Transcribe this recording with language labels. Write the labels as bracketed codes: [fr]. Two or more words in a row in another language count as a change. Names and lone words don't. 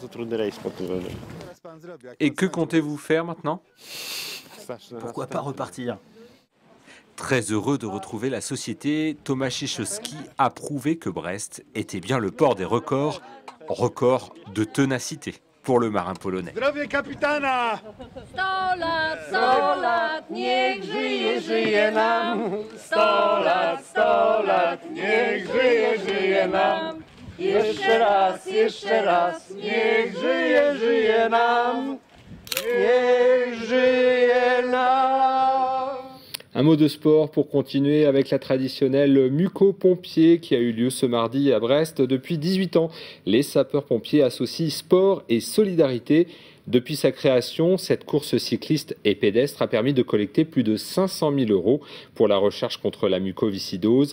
[fr] Et que comptez-vous faire maintenant ? Pourquoi pas repartir ? Très heureux de retrouver la société, Tomasz Sikowski a prouvé que Brest était bien le port des records, record de ténacité pour le marin polonais. [pl] Zdrowie kapitana! 100 lat, 100 lat, niech żyje, żyje nam. 100 lat, niech żyje, żyje nam. Jeszcze raz, niech żyje, żyje nam. Niech żyje nam. [fr] Un mot de sport pour continuer avec la traditionnelle Muco-Pompier qui a eu lieu ce mardi à Brest. Depuis 18 ans, les sapeurs-pompiers associent sport et solidarité. Depuis sa création, cette course cycliste et pédestre a permis de collecter plus de 500 000 € pour la recherche contre la mucoviscidose.